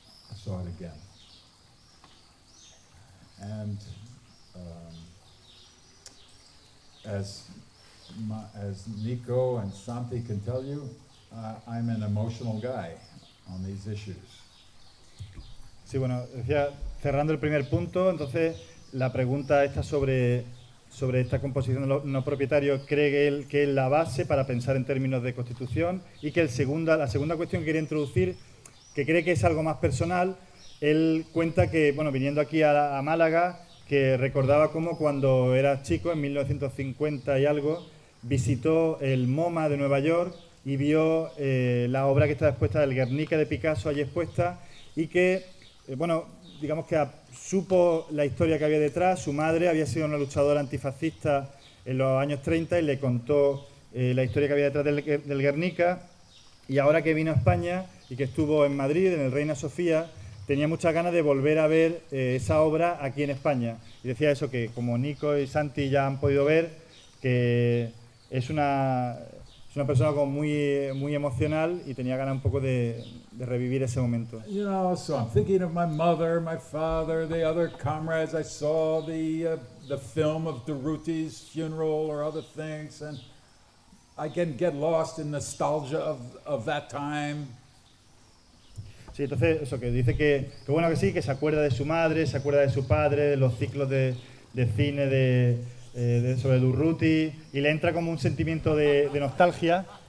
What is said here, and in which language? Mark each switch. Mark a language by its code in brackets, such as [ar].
[en] I saw it again. And as Nico and Santi can tell you, I'm an emotional guy on these issues. [es] Sí, bueno, decía, cerrando el primer punto, entonces la pregunta está sobre esta composición de los no propietarios, cree él que es la base para pensar en términos de constitución, y que la segunda cuestión que quería introducir, que cree que es algo más personal, él cuenta que, bueno, viniendo aquí a Málaga, que recordaba cómo cuando era chico, en 1950 y algo, visitó el MoMA de Nueva York y vio la obra que está expuesta del Guernica de Picasso allí expuesta, y que, bueno, digamos que supo la historia que había detrás. Su madre había sido una luchadora antifascista en los años 30 y le contó la historia que había detrás del Guernica, y ahora que vino a España y que estuvo en Madrid, en el Reina Sofía, tenía muchas ganas de volver a ver esa obra aquí en España. Y decía eso, que como Nico y Santi ya han podido ver, que es una persona como muy, muy emocional y tenía ganas un poco de revivir ese momento. [en] You know, so I'm thinking of my mother, my father, the other comrades. I saw the film of Durruti's funeral or other things, and I can get lost in nostalgia of that time. [es] Sí, entonces eso, que dice que bueno que sí, que se acuerda de su madre, se acuerda de su padre, de los ciclos de cine de sobre Durruti, y le entra como un sentimiento de nostalgia.